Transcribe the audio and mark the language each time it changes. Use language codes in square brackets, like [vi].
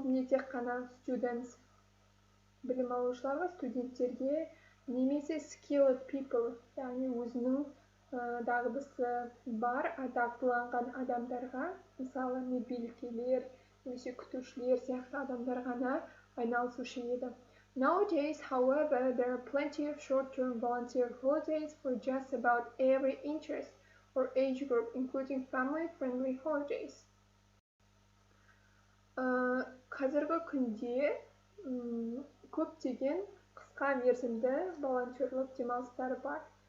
[kk] тек қана [en] students, [kk] білім алушыларға, студенттерге, немесе [en] skilled people, [kk] яғни өзінің дағдысы бар, дағдыланған адамдарға, мысалы медбикелер, немесе күтушілер сияқты адамдар ғана айналысушы еді. [en] Nowadays, however, there are plenty of short-term volunteer holidays for just about every interest or age group, including family-friendly holidays. [kk] Қазіргі күнде көптеген қысқа мерзімді волонтерлік демалыстар бар.